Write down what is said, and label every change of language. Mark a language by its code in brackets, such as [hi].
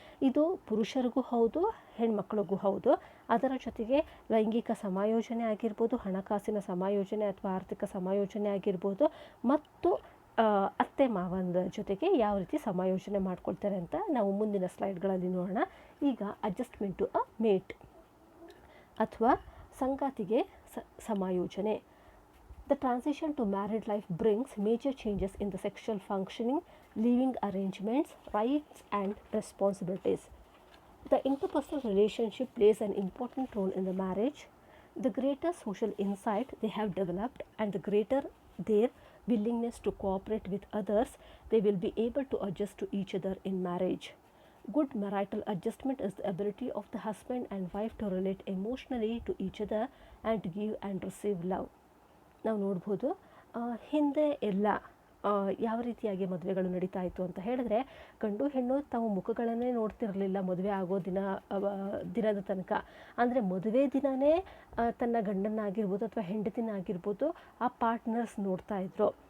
[kn] ಇದು ಪುರುಷರಿಗೂ ಹೌದು, ಹೆಣ್ಮಕ್ಳಿಗೂ ಹೌದು. ಅದರ ಜೊತೆಗೆ ಲೈಂಗಿಕ ಸಮಾಯೋಜನೆ ಆಗಿರ್ಬೋದು, ಹಣಕಾಸಿನ ಸಮಾಯೋಜನೆ ಅಥವಾ ಆರ್ಥಿಕ ಸಮಾಯೋಜನೆ ಆಗಿರ್ಬೋದು, ಮತ್ತು ಅತ್ತೆ ಮಾವನ ಜೊತೆಗೆ ಯಾವ ರೀತಿ ಸಮಾಯೋಜನೆ ಮಾಡ್ಕೊಳ್ತಾರೆ ಅಂತ ನಾವು ಮುಂದಿನ ಸ್ಲೈಡ್ಗಳಲ್ಲಿ ನೋಡೋಣ. ಈಗ [en] adjustment to a mate [kn] ಅಥವಾ ಸಂಗಾತಿಗೆ ಸಮಾಯೋಜನೆ. [en] The transition to married life brings major changes in the sexual functioning, living arrangements, rights and responsibilities. The interpersonal relationship plays an important role in the marriage. The greater social insight they have developed and the greater their willingness to cooperate with others, they will be able to adjust to each other in marriage. Good marital adjustment is the ability of the husband and wife to relate emotionally to each other and to give and receive love. [kn] ನಾವು ನೋಡ್ಬೋದು, ಹಿಂದೆ ಎಲ್ಲ ಯಾವ ರೀತಿಯಾಗಿ ಮದುವೆಗಳು ನಡೀತಾ ಇತ್ತು ಅಂತ ಹೇಳಿದ್ರೆ, ಗಂಡು ಹೆಣ್ಣು ತಾವು ಮುಖಗಳನ್ನೇ ನೋಡ್ತಿರಲಿಲ್ಲ ಮದುವೆ ಆಗೋ ದಿನದ ತನಕ. ಅಂದರೆ ಮದುವೆ ದಿನವೇ ತನ್ನ ಗಂಡನ್ನಾಗಿರ್ಬೋದು ಅಥವಾ ಹೆಂಡತಿನಾಗಿರ್ಬೋದು ಆ ಪಾರ್ಟ್ನರ್ಸ್ ನೋಡ್ತಾ ಇದ್ರು.